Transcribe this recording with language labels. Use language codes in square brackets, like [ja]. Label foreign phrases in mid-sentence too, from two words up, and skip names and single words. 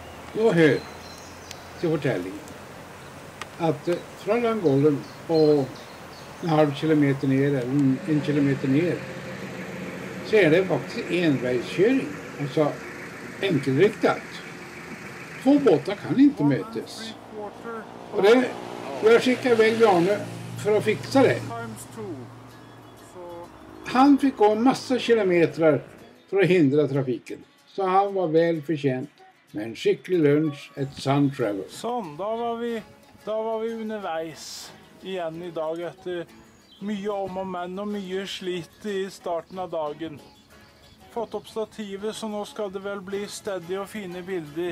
[no] Og hør til fortellingen at fra Langollen og en halv kilometer ned, eller en kilometer ned, så er det faktisk enveiskjøring, altså enkelriktet. [sv] Två båtar kan inte mötas. Och det, jag skickade iväg Bjarne för att fixa det. Han fick gå en massa kilometer för att hindra trafiken. Så han var väl förtjänt med en skicklig lunch, ett sun travel. [no] Sånn, da var vi underveis igjen i dag etter mye om og men og mye slit i starten av dagen. Fått opp stativet, så nå skal det vel bli steady og fine bilder.